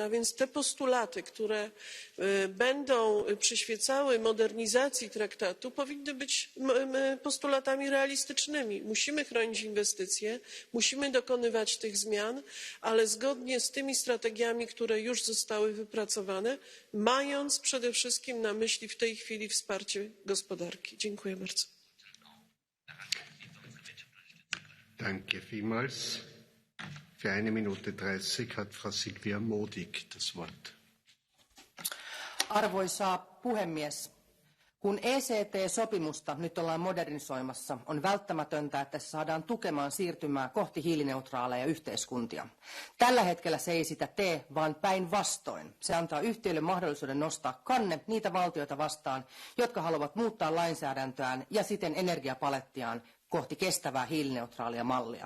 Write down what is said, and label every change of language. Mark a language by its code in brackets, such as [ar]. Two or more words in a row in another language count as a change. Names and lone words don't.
[pl] A więc te postulaty, które będą przyświecały modernizacji traktatu, powinny być postulatami realistycznymi. Musimy chronić inwestycje, musimy dokonywać tych zmian, ale zgodnie z tymi strategiami, które już zostały wypracowane, mając przede wszystkim na myśli w tej chwili wsparcie gospodarki. Dziękuję bardzo. [de] Danke vielmals. Für 1 Minute 30 hat Frau Silvia Modig das Wort. [fi] Arvoisa puhemies, kun ECT-sopimusta nyt ollaan modernisoimassa, on välttämätöntä, että se saadaan tukemaan siirtymää kohti hiilineutraaleja yhteiskuntia. Tällä hetkellä se ei sitä tee, vaan päinvastoin. Se antaa yhtiöille mahdollisuuden nostaa kanne niitä valtioita vastaan, jotka haluavat muuttaa lainsäädäntöään ja siten energiapalettiaan kohti kestävää hiilineutraalia mallia.